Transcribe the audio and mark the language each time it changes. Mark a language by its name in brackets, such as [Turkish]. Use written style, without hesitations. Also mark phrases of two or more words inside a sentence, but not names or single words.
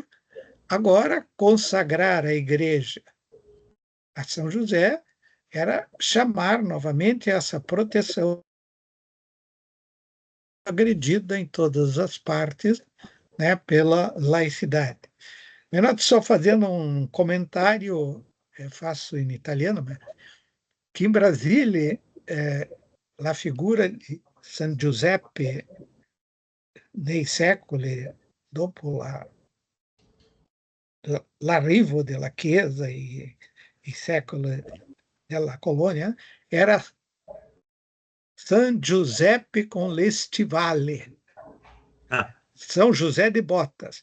[Portuguese] Agora, consagrar a igreja a São José era chamar novamente essa proteção agredida em todas as partes, né, pela laicidade. [Italian] Menotti, [Portuguese] só fazendo um comentário, faço em italiano, mas que [Italian] in Brasile la figura di San Giuseppe nei secoli dopo l'arrivo della Chiesa, i secoli della colonia, era San Giuseppe con le stivali, [Portuguese] São José de Botas.